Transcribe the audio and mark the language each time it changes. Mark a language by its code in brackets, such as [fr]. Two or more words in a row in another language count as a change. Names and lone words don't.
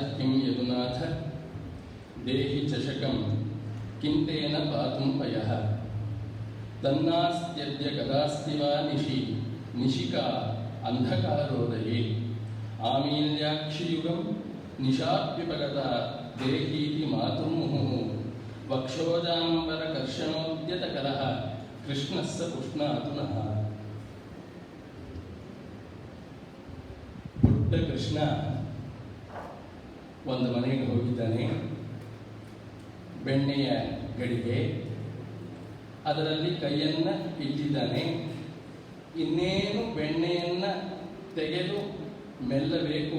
[sa] किं यदुनाथ देहि चषकं किं तेन पातुं पयः तन्नास्त्यद्य कदास्ति वा निशिका अंधकारोदये आमील्याक्षियुगं निशाप्युपगता देहीति मातुर्मुहुः वक्षोजाम्बरकर्षणोद्यतकरः कृष्णस्य पुष्णातु नः। [kn] ಪುಟ್ಟ ಕೃಷ್ಣ ಒಂದು ಮನೆಗೆ ಹೋಗಿದ್ದಾನೆ. ಬೆಣ್ಣೆಯ ಗಡಿಗೆ ಅದರಲ್ಲಿ ಕೈಯನ್ನು ಇಟ್ಟಿದ್ದಾನೆ. ಇನ್ನೇನು ಬೆಣ್ಣೆಯನ್ನ ತೆಗೆದು ಮೆಲ್ಲಬೇಕು.